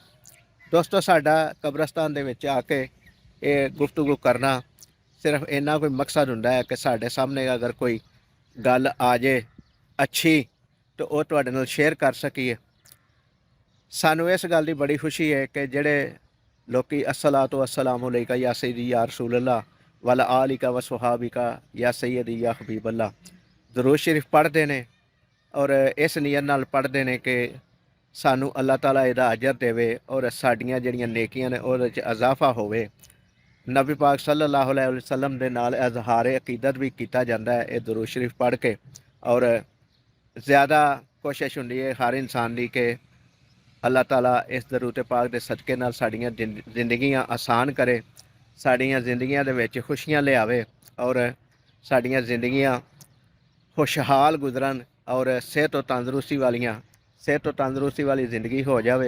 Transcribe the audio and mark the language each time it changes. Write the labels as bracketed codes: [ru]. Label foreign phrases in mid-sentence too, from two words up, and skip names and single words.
[pa] ਦੋਸਤੋ, ਸਾਡਾ ਕਬਰਸਤਾਨ ਦੇ ਵਿੱਚ ਆ ਕੇ ਇਹ ਗੁਫ਼ਤਗੂ ਕਰਨਾ ਸਿਰਫ ਇੰਨਾ ਕੋਈ ਮਕਸਦ ਹੁੰਦਾ ਹੈ ਕਿ ਸਾਡੇ ਸਾਹਮਣੇ ਅਗਰ ਕੋਈ ਗੱਲ ਆ ਜੇ ਅੱਛੀ ਤਾਂ ਉਹ ਤੁਹਾਡੇ ਨਾਲ ਸ਼ੇਅਰ ਕਰ ਸਕੀਏ। ਸਾਨੂੰ ਇਸ ਗੱਲ ਦੀ ਬੜੀ ਖੁਸ਼ੀ ਹੈ ਕਿ ਜਿਹੜੇ ਲੋਕੀ [ar] الصلاة والسلام عليك يا سيدي يا رسول الله وعلى آلك وأصحابك يا سيدي يا حبيب الله [pa] ਦਰੂਦ ਸ਼ਰੀਫ ਪੜ੍ਹਦੇ ਨੇ ਔਰ ਇਸ ਨੀਅਤ ਨਾਲ ਪੜ੍ਹਦੇ ਨੇ ਕਿ ਸਾਨੂੰ ਅੱਲਾਹ ਤਾਲਾ ਇਹਦਾ ਅਜਰ ਦੇਵੇ ਔਰ ਸਾਡੀਆਂ ਜਿਹੜੀਆਂ ਨੇਕੀਆਂ ਨੇ ਉਹਦੇ 'ਚ ਇਜ਼ਾਫਾ ਹੋਵੇ। ਨਬੀ ਪਾਕ [ar] صلى الله عليه وسلم [pa] ਦੇ ਨਾਲ ਇਜ਼ਹਾਰ ਅਕੀਦਤ ਵੀ ਕੀਤਾ ਜਾਂਦਾ ਹੈ ਇਹ ਦਰੂਦ ਸ਼ਰੀਫ ਪੜ੍ਹ ਕੇ। ਔਰ ਜ਼ਿਆਦਾ ਕੋਸ਼ਿਸ਼ ਹੁੰਦੀ ਹੈ ਹਰ ਇਨਸਾਨ ਦੀ ਕਿ ਅੱਲਾਹ ਤਾਲਾ ਇਸ ਦਰੂਦ ਪਾਕ ਦੇ ਸਦਕੇ ਨਾਲ ਸਾਡੀਆਂ ਜ਼ਿੰਦਗੀਆਂ ਆਸਾਨ ਕਰੇ, ਸਾਡੀਆਂ ਜ਼ਿੰਦਗੀਆਂ ਦੇ ਵਿੱਚ ਖੁਸ਼ੀਆਂ ਲਿਆਵੇ ਔਰ ਸਾਡੀਆਂ ਜ਼ਿੰਦਗੀਆਂ ਖੁਸ਼ਹਾਲ ਗੁਜ਼ਰਨ ਔਰ ਸਿਹਤ ਤੋਂ ਤੰਦਰੁਸਤੀ ਵਾਲੀ ਜ਼ਿੰਦਗੀ ਹੋ ਜਾਵੇ।